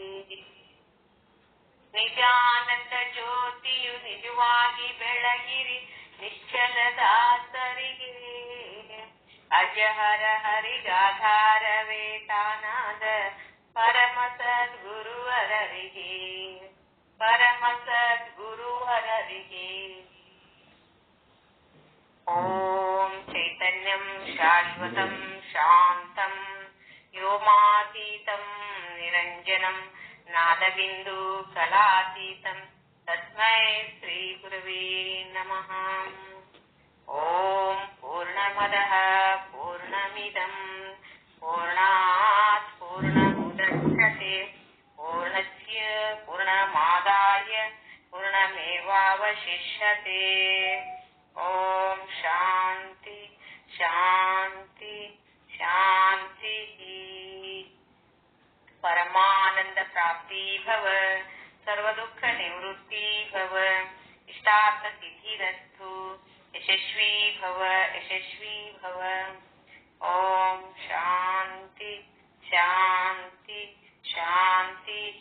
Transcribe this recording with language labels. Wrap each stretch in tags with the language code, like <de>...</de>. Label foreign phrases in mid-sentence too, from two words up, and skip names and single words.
<kn>ನಿಜಾನಂದ ಜ್ಯೋತಿಯು ನಿಜವಾಗಿ ಬೆಳಗಿರಿ ನಿಶ್ಚಲದಾಸರಿಗೆ ಅಜಹರ ಹರಿಗಾಧಾರವೇ ತಾನಾದ ಪರಮ ಸದ್ಗುರುವರರಿಗೆ ಪರಮ ಸದ್ಗುರುವರರಿಗೆ</kn> <sa>ಓಂ ಚೈತನ್ಯಂ ಶಾಶ್ವತಂ ಶಾಂತಂ ವ್ಯೋಮಾತೀತಂ ನಿರಂಜನಂ ನಾದಬಿಂದು ಕಲಾತೀತಂ ತಸ್ಮೈ ಶ್ರೀ ಗುರವೇ ನಮಃ. ಓಂ ಪೂರ್ಣಮದಃ ಪೂರ್ಣಮಿದಂ ಪೂರ್ಣಾತ್ ಪೂರ್ಣಮುದಚ್ಯತೆ ಪೂರ್ಣಸ್ಯ ಪೂರ್ಣಮಾದಾಯ ಪೂರ್ಣಮೇವಾವಶಿಷ್ಯತೆ. ಓಂ ಶಾಂತಿ ಶಾಂತಿ ಶಾಂತಿ. ಪರಮಾನಂದ ಪ್ರಾಪ್ತಿ ಭವ, ಸರ್ವ ದುಃಖ ನಿವೃತ್ತಿ ಭವ, ಇಷ್ಟಾರ್ಥ ಸಿದ್ಧಿರಸ್ತು, ಯಶಸ್ವಿ ಭವ ಯಶಸ್ವಿ ಭವ. ಓಂ ಶಾಂತಿ ಶಾಂತಿ ಶಾಂತಿ.</sa>